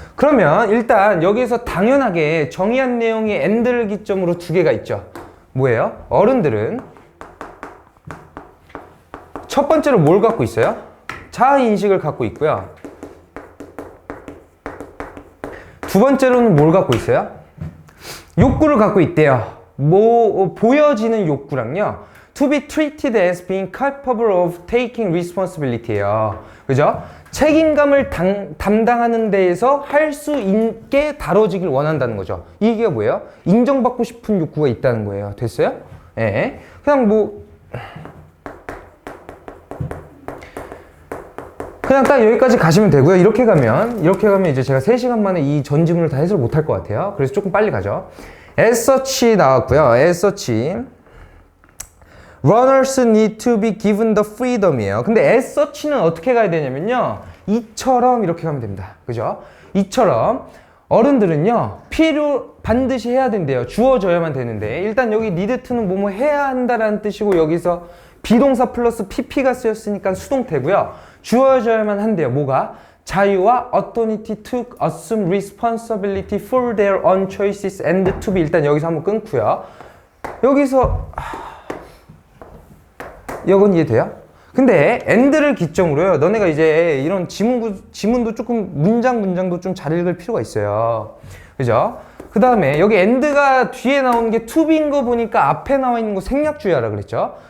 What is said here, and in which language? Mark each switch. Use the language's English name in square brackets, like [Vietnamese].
[Korean] 그러면 일단 여기서 당연하게 정의한 내용의 and를 기점으로 두 개가 있죠. 뭐예요? 어른들은 첫 번째로 뭘 갖고 있어요? 자아인식을 갖고 있고요. 두 번째로는 뭘 갖고 있어요? 욕구를 갖고 있대요. 보여지는 욕구랑요. [English] To be treated as being capable of taking responsibility예요. [Korean] 그죠? 책임감을 담당하는 데에서 할 수 있게 다뤄지길 원한다는 거죠. 이게 뭐예요? 인정받고 싶은 욕구가 있다는 거예요. 됐어요? 예. 그냥 그냥 딱 여기까지 가시면 되고요. 이렇게 가면 이제 제가 3시간 만에 이 전 지문을 다 해석을 못할 것 같아요. 그래서 조금 빨리 가죠. [English] as such [Korean] 나왔고요. [English] as such runners need to be given the freedom이에요. 근데 as such는 [Korean] 어떻게 가야 되냐면요. 이처럼 이렇게 가면 됩니다. 그죠? 이처럼 어른들은요 반드시 해야 된대요. 주어져야만 되는데 일단 여기 need to는 뭐뭐 해야 한다라는 뜻이고 여기서 비동사 플러스 pp가 쓰였으니까 수동태고요. 주어져야만 한대요. 뭐가? 자유와 [English] authority to assume responsibility for their own choices and to be. [Korean] 일단 여기서 한번 끊고요. 여기서 이건 이해돼요? 근데 and를 기점으로요. 너네가 이제 이런 지문도 조금 문장도 좀 잘 읽을 필요가 있어요. 그죠? 그 다음에 여기 and가 뒤에 나오는 게 to be인 거 보니까 앞에 나와 있는 거 생략주의하라 그랬죠?